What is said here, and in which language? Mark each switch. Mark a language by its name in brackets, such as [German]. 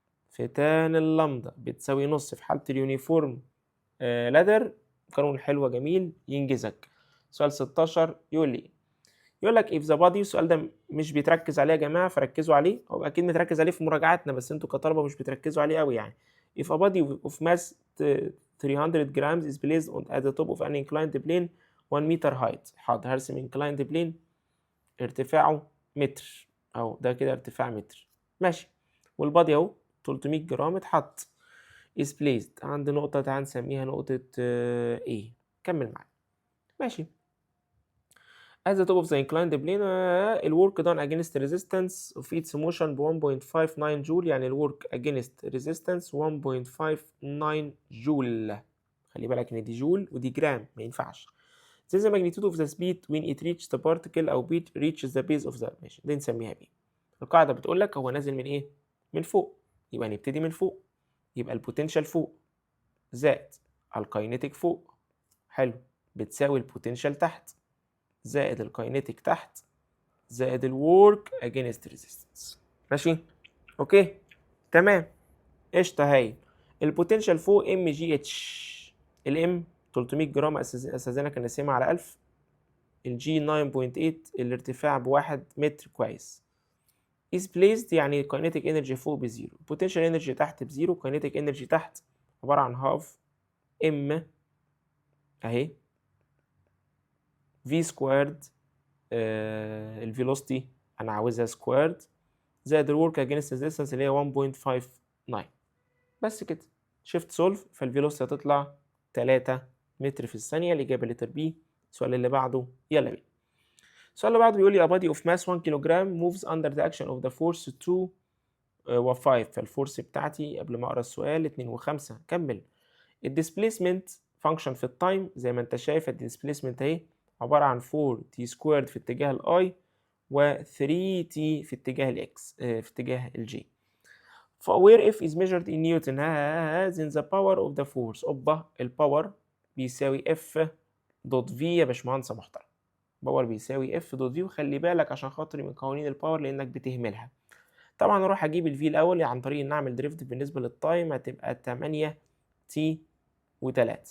[Arabic] في تان اللامدا بتساوي نص في حالة اليونيفورم لادر. قانون حلو جميل ينجزك. سؤال 16 يقول لي، يقول لك [English] if the body، [Arabic] السؤال ده مش بيتركز عليه يا جماعة فركزوا عليه، هو أكيد متركز عليه في مراجعاتنا بس انتوا كطلبة مش بتركزوا عليه أوي يعني. [English] if a body of mass 300 grams is placed at the top of an inclined plane 1 meter height. [Arabic] حاضر هرسم inclined plane ارتفاعه متر أهو، ده كده ارتفاع متر ماشي، والبادي أهو 300 جرام اتحط [English] is placed [Arabic] عند نقطة، تعال نسميها نقطة A. كمل معايا ماشي. [English] at the top of the inclined plane الwork done against resistance of its motion ب 1.59 joule, [Arabic] يعني [English] الwork against resistance 1.59 joule. [Arabic] خلي بالك ان دي جول ودي جرام ما ينفعش. [English] This is the magnitude of the speed when it reaches the particle أو reaches the base of the [Arabic] ماشي، دي نسميها B. القاعدة بتقول لك هو نازل من ايه؟ من فوق، يبقى نبتدي من فوق، يبقى البوتنشال فوق زائد الكاينيتيك فوق، حلو، بتساوي البوتنشال تحت زائد الكاينيتيك تحت زائد الورك اجينست ريزيستنس. ماشي اوكي تمام قشطه. هاي البوتنشال فوق ام جي اتش، الام 300 جرام اساسا كان نسيمها على 1000، الجي 9.8 الارتفاع بواحد متر كويس. [English] is placed [Arabic] يعني kinetic energy فوق بزيرو، potential energy تحت بزيرو، kinetic energy تحت عبارة عن هاف ام اهي في سكويرد الفيلوسيتي انا عاوزها سكويرد زائد الورك اجينست ريزيستنس اللي هي 1.59. بس كده شيفت سولف، فالفيلوسيتي هتطلع 3 متر في الثانية. الإجابة لتر بي. السؤال اللي بعده يلا بينا. السؤال اللي بعده بيقول لي [English] a body of mass 1 kilogram moves under the action of the force 2 و 5. [Arabic] فالفورس بتاعتي قبل ما اقرا السؤال 2 و5. كمل. الديسبيسمنت فانكشن في التايم زي ما انت شايف الديسبيسمنت اهي عبارة عن 4 تي سكويرد في اتجاه الاي و 3 تي في اتجاه الاكس في اتجاه الجي. [English] where F is measured in Newton has in the power of the force. [Arabic] اوبا الباور بيساوي F دوت في يا باشمهندس محترم. باور بيساوي F دوت في، وخلي بالك عشان خاطري من قوانين الباور لانك بتهملها. طبعا اروح اجيب الفي الاول عن طريق ان اعمل ديريفيتيف بالنسبه للتايم هتبقى 8 تي و3.